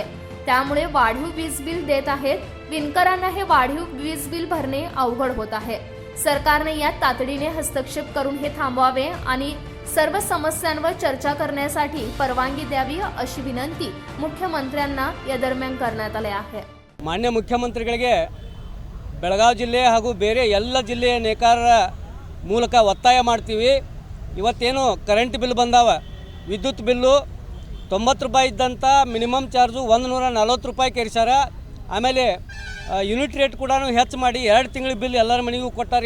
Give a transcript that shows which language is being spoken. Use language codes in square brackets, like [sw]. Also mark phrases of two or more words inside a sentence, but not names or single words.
[mr] त्यामुळे वाढीव वीज बिल देत आहेत. विणकरांना हे वाढीव वीज बिल भरणे अवघड होत आहे. सरकारने यात तातडीने हस्तक्षेप करून हे थांबवावे आणि सर्व समस्यांवर चर्चा करण्यासाठी परवानगी द्यावी अशी विनंती मुख्यमंत्र्यांना या दरम्यान करण्यात आले आहे. [kn] ಮಾನ್ಯ ಮುಖ್ಯಮಂತ್ರಿಗಳಿಗೆ ಬೆಳಗಾವಿ ಜಿಲ್ಲೆ ಹಾಗೂ ಬೇರೆ ಎಲ್ಲ ಜಿಲ್ಲೆಯ ನೇಕಾರರ ಮೂಲಕ ಒತ್ತಾಯ ಮಾಡ್ತೀವಿ. ಇವತ್ತೇನು [en] current bill [kn] ಬಂದಾವ, ವಿದ್ಯುತ್ ಬಿಲ್ಲು 90 ರೂಪಾಯಿ ಇದ್ದಂಥ [en] minimum charge [kn] 140 ರೂಪಾಯಿಗೆ ಏರಿಸ್ಯಾರ. ಆಮೇಲೆ [en] unit rate [kn] ಕೂಡ ಹೆಚ್ಚು ಮಾಡಿ 2 ತಿಂಗಳ ಬಿಲ್ ಎಲ್ಲರ ಮನೆಗೂ ಕೊಟ್ಟಾರ.